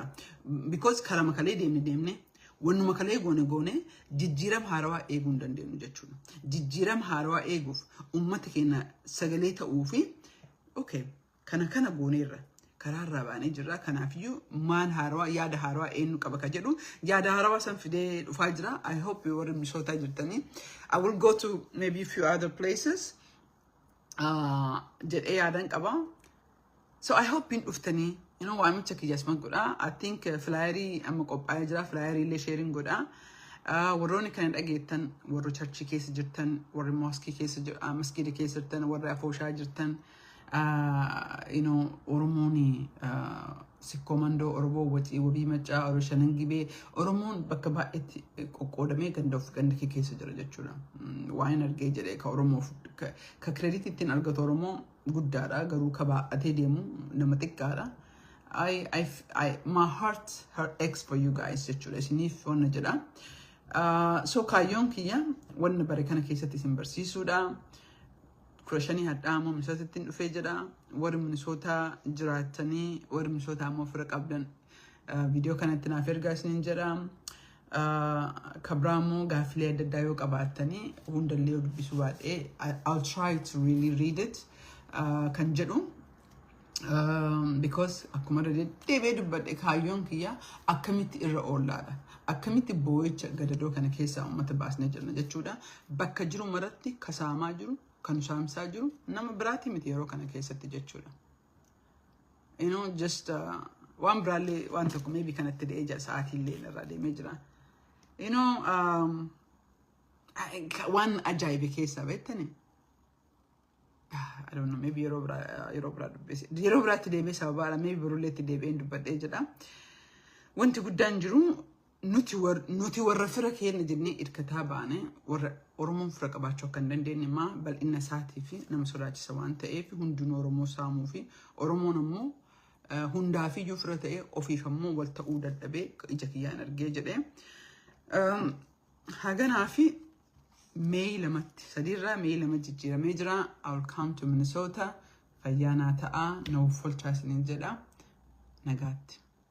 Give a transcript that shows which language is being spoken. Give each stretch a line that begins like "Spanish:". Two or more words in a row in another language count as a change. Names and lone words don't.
Oromo: Because karaa makalee deemne wannuma kalee goone jijjiirama haaraa eeguu hin dandeenyu jechuudha. Jijjiirama haaraa eeguuf uummata keenya sagalee ta'uu fi okay kana gooneerra. Karaa irraa baanee jirra. Kanaafiyyuu maan haaraa yaada haaraa eenyu qaba ka jedhu yaada haaraa san fidee dhufaa jira.
English: I hope
Oromo: warri misootaa jirtanii.
English: I will go to maybe a few other places.
Oromo: Jedhee yaadan qaba.
English: So I hope
Oromo: in dhuftanii waamicha kiyyasman godha.
English: I think
Oromo: flyerii amma qophaa'ee jira. Flyerii illee sharing godha. Warroonni kana dhageettan warri churchii keessa jirtan warri mosque keessa jirtan masgiida keessa jirtan warri afooshaa jirtan Oromooni sikkoomandoo Oromoo wabii macaa Oromoo shanangibee Oromoon bakka baay'eetti qoqqoodamee ganda keessa jira jechuudha. Waan argee jedhee ka Oromoof ka kreditii ittiin argatu Oromoo guddaadha garuu ka baay'atee deemu nama xiqqaadha.
English: My heart aches for you guys jechuudha.
Oromo: Isiniif wanna jedha. So kaayyoon kiyya wanna bare kana keessatti isin barsiisuudha. Kurashanii hadhaamoo misootatti dhufee jira. Warri Minisootaa jiraatanii warri Minisootaa ammoo fira qabdan viidiyoo kanatti naaf ergaa isiniin jedha. Kabraamoo gaaffilee adda addaa yoo qabaattanii hundallee yoo dubbisuu baadhee
English: I'll try to really read it
Oromo: kan jedhu. Because akkuma deebee dubbadhe kaayyoon kiyya akkamitti irra oollaadha. Akkamitti boo'icha gadadoo kana keessaa uummata baasnee jirna jechuudha. Bakka jiru maratti kasaamaa jiru. Kan saamsaa jiru nama biraati miti yeroo kana keessatti jechuudha. Just waan biraallee waan tokko maybe kanatti de'ee jira sa'aatiillee irraa deemee jira. Waan ajaa'ibe keessaa beektanii.
English: I don't know, maybe
Oromo: yeroo biraatti deemee sababaadha maybe birulleetti deebi'een dubbadhee jedha. Wanti guddaan jiru nuti warra fira keenya jennee hirkataa baane warra Oromoon fira qabaachuu kan dandeenye maa bal'ina isaatii fi nama sodaachisa waan ta'eef hundinuu Oromoo saamuu fi Oromoon ammoo hundaa fi iyyuu fira ta'ee ofiif ammoo wal ta'uu dadhabee ija kiyyaan argee jedhee haganaa fi May lamatti sadiirraa May lama jijjiiramee jira.
English: I'll come to Minnesota.
Oromo: Fayyaanaa ta'a. Na uffolchaa isiniin jedha. Nagaatti.